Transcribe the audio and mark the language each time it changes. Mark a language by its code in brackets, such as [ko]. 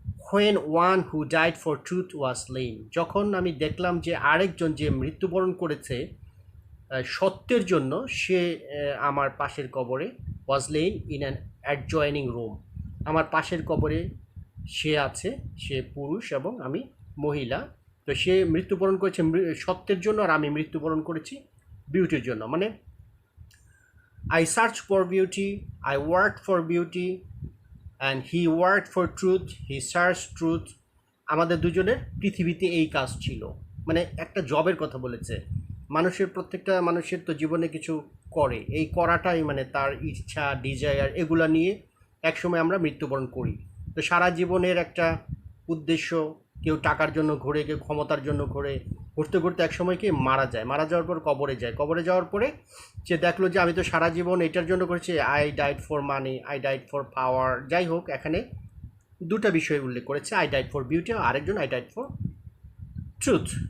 [en] when one who died for truth was slain, [bn] যখন আমি দেখলাম যে আরেকজন যে মৃত্যুবরণ করেছে সত্যের জন্য, সে আমার পাশের কবরে [en] was lain in an adjoining room, [bn] আমার পাশের কবরে সে আছে, সে পুরুষ এবং আমি মহিলা, তো সে মৃত্যুবরণ করেছে সত্যের জন্য আর আমি মৃত্যুবরণ করেছি বিউটির জন্য। [en] মানে I searched for beauty, I worked for beauty, and he worked for truth, he searched truth. [bn] আমাদের দুজনের পৃথিবীতে এই কাজ ছিল, মানে একটা জবের কথা বলেছে। মানুষের প্রত্যেকটা মানুষের তো জীবনে কিছু করে, এই করাটাই মানে তার ইচ্ছা, ডিজায়ার, এগুলা নিয়ে একসময় আমরা মৃত্যুবরণ করি। তো সারা জীবনের একটা উদ্দেশ্য, কেউ টাকার জন্য ঘুরে, কেউ ক্ষমতার জন্য ঘুরে, ঘুরতে ঘুরতে একসময় কি মারা যায়, মারা যাওয়ার পর কবরে যায়, কবরে যাওয়ার পরে সে দেখলো যে আমি তো সারা জীবন এটার জন্য করেছি, [en] I died for money, I died for power, [bn] যাই হোক এখানে দুটা বিষয় উল্লেখ করেছে, [en] I died for beauty, [bn] আরেকজন [en] I died for truth.